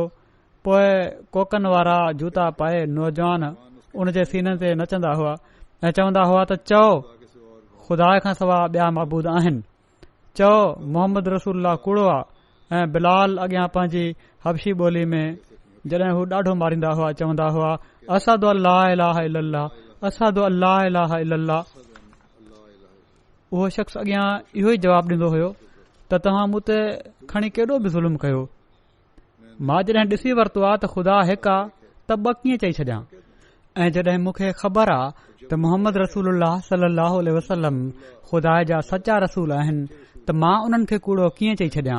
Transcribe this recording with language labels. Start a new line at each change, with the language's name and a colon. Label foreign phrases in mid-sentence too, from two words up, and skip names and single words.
Sindhi: पोइ कोकन वारा जूता पाए नौजवान उन जे सीने ते नचंदा हुआ ऐं चवंदा हुआ त चओ ख़ुदा खां सवाइ ॿिया महबूद आहिनि, चओ मोहम्मद रसूलुल्लाह कूड़ो आहे। ऐं बिलाल अॻियां पंहिंजी हबशी ॿोली में जॾहिं हू ॾाढो मारींदा हुआ चवंदा हुआ
Arabic: أشهد ألا إله إلا الله، أشهد ألا إله إلا الله.
Sindhi: उहो शख़्स अॻियां इहो ई जवाबु ॾींदो हुयो त तव्हां मूं ते खणी केॾो बि ज़ुल्म कयो, मां जॾहिं ॾिसी वरितो आहे त ख़ुदा हिकु आहे त ॿ कीअं चई छॾियां। ऐं जॾहिं मूंखे ख़बर आहे त मोहम्मद रसूलुल्लाह
Arabic: صلى الله عليه وسلم
Sindhi: ख़ुदा जा सचा रसूल आहिनि त मां उन्हनि खे कूड़ो कीअं चई छॾियां।